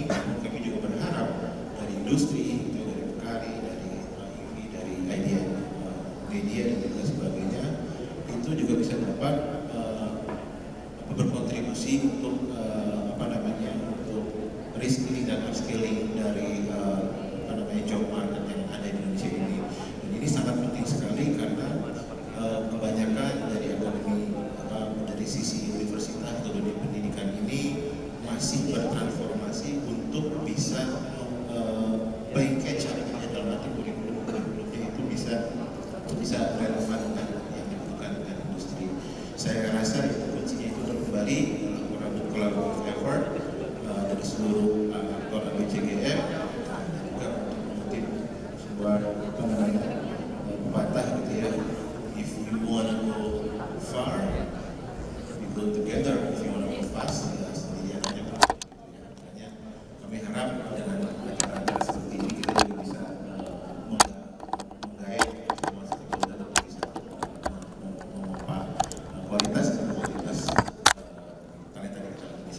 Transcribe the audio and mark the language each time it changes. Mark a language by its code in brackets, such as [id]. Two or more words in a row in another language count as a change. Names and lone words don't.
[id] Kami juga berharap dari industri, dari PKRI, dari IMI, dari IDN, media dan juga sebagainya itu juga bisa dapat berkontribusi untuk untuk reskilling dan upskilling dari [en] job market [id] yang ada di Indonesia ini. Dan ini sangat penting sekali karena kebanyakan dari akademi dari sisi universitas atau dunia pendidikan ini masih bertransformasi untuk bisa [en] playing catch up [id] dalam arti kurikulumnya itu bisa relevan dengan yang dibutuhkan dengan industri. Saya rasa itu kuncinya itu kembali [en] collaborative effort [id] dari seluruh aktor ABCGM dan juga mungkin sebuah pepatah gitu ya, [en] if you wanna go far we go together, if you wanna go fast [id] ya sendirian aja Pak. Makanya kami harap dengan acara-acara seperti ini kita juga bisa menggait semua stakeholder untuk bisa memompa kualitas dan kualitas talenta digital Indonesia.